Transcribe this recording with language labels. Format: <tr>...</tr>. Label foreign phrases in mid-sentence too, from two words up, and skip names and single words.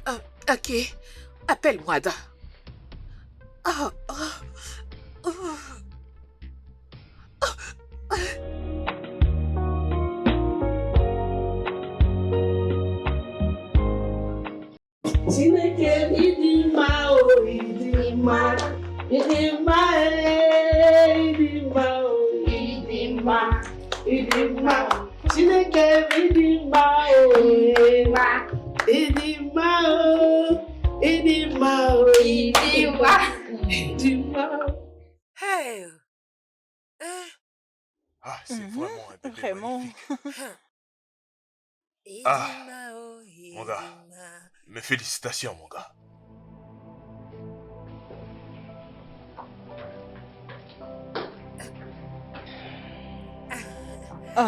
<fr>Ok, appelle-moi, Ada. Ah, ah, ah.</fr> <ig>Chineke ịdị mma o ịdị mma ịdị mma ịdị mma o ịdị mma ịdị mma Chineke ịdị mma o ịdị mma o ịdị mma o ịdị mma Hey! Hein?</ig> <fr>Ah, c'est vraiment un bébé Vraiment. magnifique. Ah, Mon gars, mes félicitations, mon gars. Ah.</fr>